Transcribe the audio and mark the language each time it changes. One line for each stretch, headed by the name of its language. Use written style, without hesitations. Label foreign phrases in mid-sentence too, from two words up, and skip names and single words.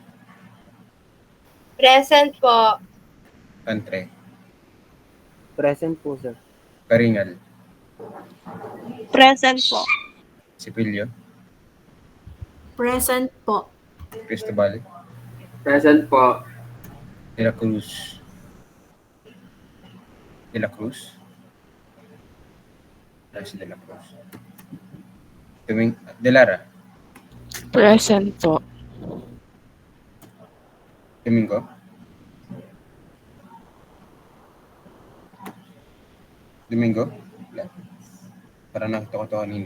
Filipino: Present po. Antre, Present po, sir. Karingal, Present po. Sipilyo, Present po. Cristobal, Present po. De La Cruz, De La Cruz, si De La Cruz, Delara, Present po. Domingo, Domingo, wala. Para nakita ko to kanina.